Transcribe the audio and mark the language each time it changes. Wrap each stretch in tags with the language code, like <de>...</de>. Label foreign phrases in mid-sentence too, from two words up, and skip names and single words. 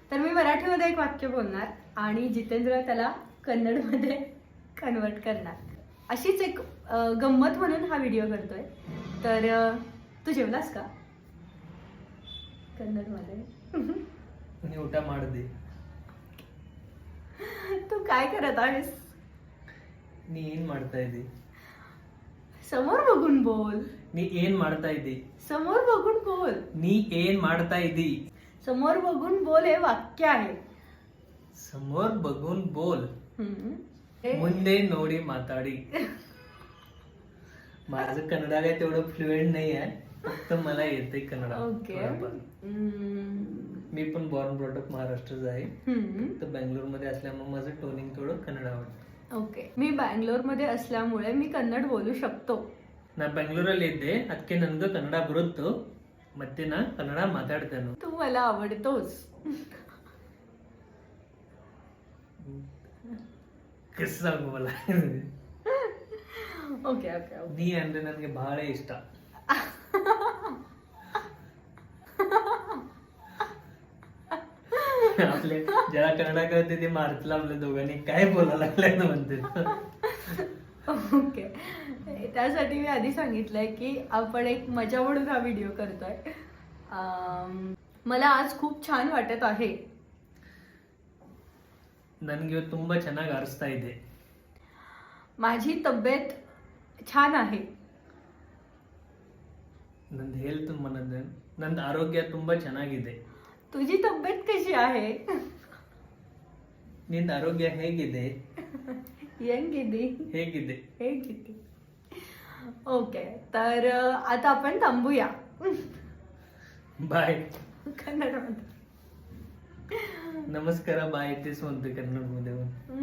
<mr>तर मी मराठीमध्ये एक वाक्य बोलणार आणि जितेंद्र त्याला कन्नडमध्ये कन्वर्ट करणार. अशीच एक गंमत म्हणून हा व्हिडिओ करतोय. तर तू जेवलास का कन्नडमध्ये?</mr> <kn>ಊಟ ಮಾಡಿದೆ.</kn> <mr>तू काय करत आहेस?</mr> <kn>ನೀ ಏನ್ ಮಾಡ್ತಾ ಇದ್ದಿ?</kn> <mr>समोर बघून बोल.</mr> <kn>ನೀ ಏನ್ ಮಾಡ್ತಾ इद्दी?</kn> <mr>समोर बघून बोल.</mr> <kn>ನೀ ಏನ್ ಮಾಡ್ತಾ इद्दी?</kn> <mr>समोर बघून बोल हे वाक्य आहे. समोर बघून बोल. हम्म.</mr> <kn>ಮುಂದೆ ನೋಡಿ माताडी.</kn> <mr>माझं कन्नड काय तेवढं फ्लुएंट नाही आहे, फक्त मला येते कन्नड. ओके. मी पण</mr> <en>born brought up</en> <mr>महाराष्ट्रात आहे, तर बँगलोर मध्ये असल्यामुळे माझं टोनिंग थोडं कन्नड आवडतं. ओके. मी बँगलोर मध्ये असल्यामुळे मी कन्नड बोलू शकतो.</mr> <kn>ನಾ ಬೆಂಗಳೂರಲ್ಲಿ ಇದ್ದೆ, ಅದಕ್ಕೆ ನನ್ಗೆ ಕನ್ನಡ ಬರುತ್ತು, ಮತ್ತೆ ನಾ ಕನ್ನಡ ಮಾತಾಡ್ತೇನೆ.</kn> <mr>तू मला आवडतोस. कसं सांगू मला?</mr> <en>okay okay okay.</en> <kn>ನೀ ಅಂದ್ರೆ ನನಗೆ ಬಹಳ ಇಷ್ಟ.</kn> <mr>आपले ज्याला कन्नडा कळते ते मारतला आपल्या दोघांनी काय बोलायला लागलाय ना म्हणते. ओके. त्यासाठी मी आधी सांगितलंय की आपण एक मजा म्हणून हा व्हिडिओ करतोय. मला आज खूप छान वाटत आहे.</mr> <kn>ನನಗೆ ತುಂಬಾ ಚೆನ್ನಾಗಿ ಅನಿಸ್ತಾ ಇದೆ.</kn> <mr>माझी तब्येत छान आहे.</mr> <kn>ನಂದು ಹೆಲ್ತ್ ನಂದು ಆರೋಗ್ಯ ತುಂಬಾ ಚೆನ್ನಾಗಿದೆ.</kn> <mr>तुझी तब्येत कशी आहे?</mr> <kn>ನಿಂದ ಆರೋಗ್ಯ ಹೇಗಿದೆ? ಹೆಂಗಿದೆ? ಹೇಗಿದೆ? ಹೇಗಿದೆ?</kn> <mr>ओके. तर आता आपण थांबूया. बाय. कन्नडमध्ये. नमस्कार बाय तेच म्हणते कन्नड मध्ये.</mr>